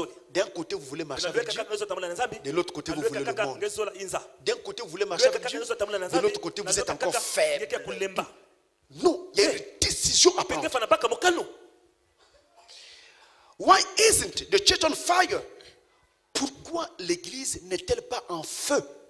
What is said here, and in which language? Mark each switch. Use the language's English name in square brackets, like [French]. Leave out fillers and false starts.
[French] D'un côté, vous voulez marcher avec Dieu. De l'autre côté, vous voulez le monde. D'un côté, vous voulez marcher avec Dieu. De l'autre côté, vous êtes encore faible. Non, il y a une décision à prendre. [English] Why isn't the church on fire? [French] Pourquoi l'église n'est-elle pas en feu?